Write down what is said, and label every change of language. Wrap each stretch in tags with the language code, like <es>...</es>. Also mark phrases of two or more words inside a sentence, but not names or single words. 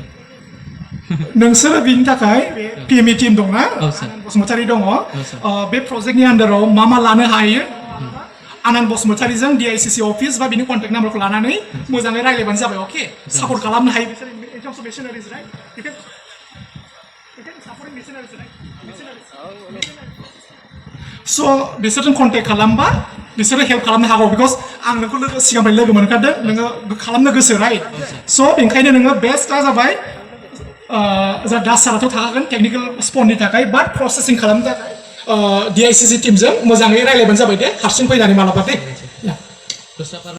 <brx>नोंसोरो बिनि थाखाय PME टीम दंना आनन्द बसुमतारी दङ बे प्रजेक्टनि आन्डाराव मा लानो हायो आनन्द बसुमतारीजों DICC अफिस बा बिनि कन्टेक्ट नाम्बारखौ लानानै मोजाङै रायलायबानो जाबाय अके सापर्ट खालामनो हायो बिसोर</brx> <en>in terms of missionaries right you can supporting missionaries right so</en> <brx>बिसोरजों कन्टेक्ट खालामबा बिसोरो हेल्प खालामनो हागौ बिकज आं नोंखौ सिगांनिफ्राय लोगो मोनखादों नोङो खालामनो गोसो राइट स' बेनिखायनो नोङो बेस्टआ जाबाय जा दास साराथ' थाखागोन टेकनिकेल स्पननि थाखाय</brx> <en>but processing</en> <brx>खालामनो थाखाय DICC टीमजों मोजाङै रायज्लायबानो जाबाय दे हारसिं फैनानै मालाबा दे</brx>